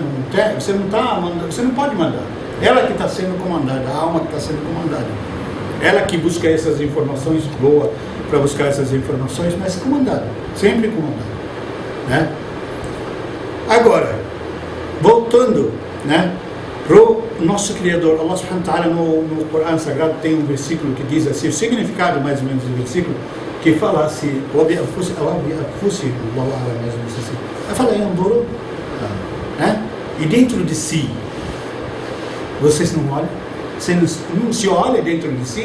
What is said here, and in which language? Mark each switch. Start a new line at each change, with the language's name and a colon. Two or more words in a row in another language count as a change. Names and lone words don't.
Portuguese: Você não está mandando, você não pode mandar. Ela que está sendo comandada, a alma que está sendo comandada. Ela que busca essas informações, boa para buscar essas informações, mas comandada, sempre comandada, né? Agora, voltando, né, Pro nosso Criador,
Arabic: الله سبحانه وتعالى,
Portuguese: no Corão Sagrado tem um versículo que diz assim, o significado mais ou menos do versículo, que fala assim, mais ou menos assim, fala, né? E dentro de si, vocês não olham? Você não se olha dentro de si?